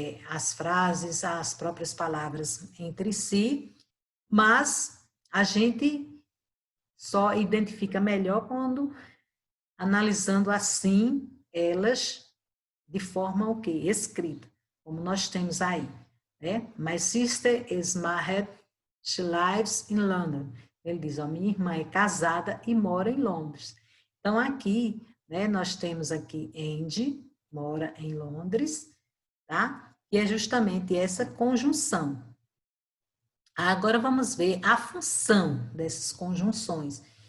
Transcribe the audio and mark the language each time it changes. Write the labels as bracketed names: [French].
[Portuguese] As frases, as próprias palavras entre si, mas a gente só identifica melhor quando analisando assim elas de forma o quê? Escrita, como nós temos aí, né? [English] My sister is married, she lives in London. [Portuguese] Ele diz, ó, minha irmã é casada e mora em Londres. Então aqui, né, nós temos aqui Andy, mora em Londres, tá? E é justamente essa conjunção. Agora vamos ver a função dessas conjunções.